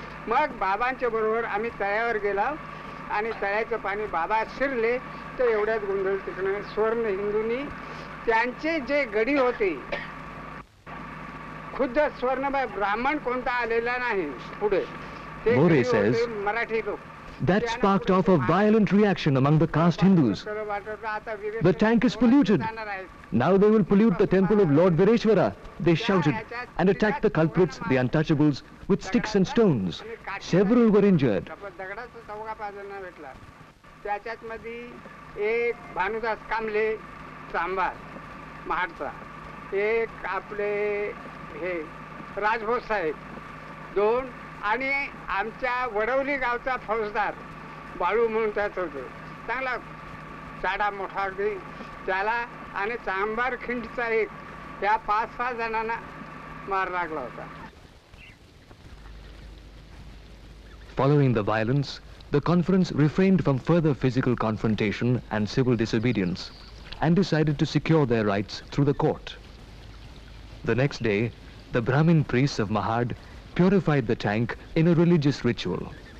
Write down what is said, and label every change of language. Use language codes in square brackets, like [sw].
[mr] मग बाबांच्या बरोबर आम्ही तळ्यावर गेला आणि तळ्याचं पाणी बाबा शिरले तर एवढ्यात गोंधळ तिकडे स्वर्ण हिंदूंनी त्यांचे जे गडी होते खुद्द स्वर्ण ब्राह्मण कोणता आलेला नाही पुढे ते [en] More says, [mr] मराठी लोक [en] that sparked off a violent reaction among the caste Hindus. The tank is polluted. Now they will pollute the temple of Lord Vireshwara, they shouted, and attacked the culprits, the untouchables, with sticks and stones. Several were injured. [mr] त्याच्यात मध्ये एक भानुदास कांबळे सांबार महाडचा एक आपले हे राजभोज साहेब 2 आणि आमच्या वडवली गावचा फौजदार बाळू म्हणून त्याच होतं चांगला चाडा मोठा अगदी त्याला आणि चांबार खिंडचा एक त्या 5-6 जणांना मार लागला होता. [en] Following the violence, the conference refrained from further physical confrontation and civil disobedience and decided to secure their rights through the court. The next day, the Brahmin priests of Mahad purified the tank in a religious ritual.